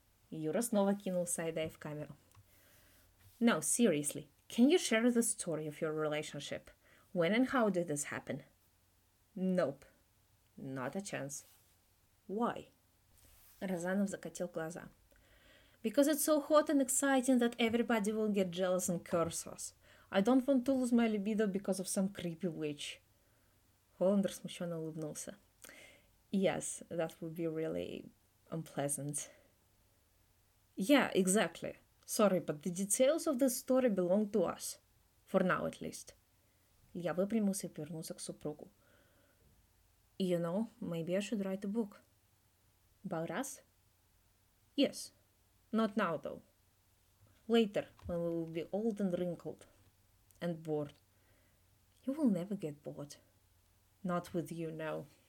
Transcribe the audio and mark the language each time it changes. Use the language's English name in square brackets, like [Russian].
[Russian] Юра снова кинул сайдай в камеру. [English] No, seriously. Can you share the story of your relationship? When and how did this happen? Nope. Not a chance. Why? [Russian] Розанов закатил глаза. [English] Because it's so hot and exciting that everybody will get jealous and curse us. I don't want to lose my libido because of some creepy witch. [Russian] Холландер смущенно улыбнулся. [English] Yes, that would be really unpleasant. Yeah, exactly. Sorry, but the details of this story belong to us. For now, at least. [Russian] Я выпрямился и повернулся к супругу. [English] You know, maybe I should write a book. About us? Yes. Not now, though. Later, when we will be old and wrinkled. And bored. You will never get bored. Not with you, no.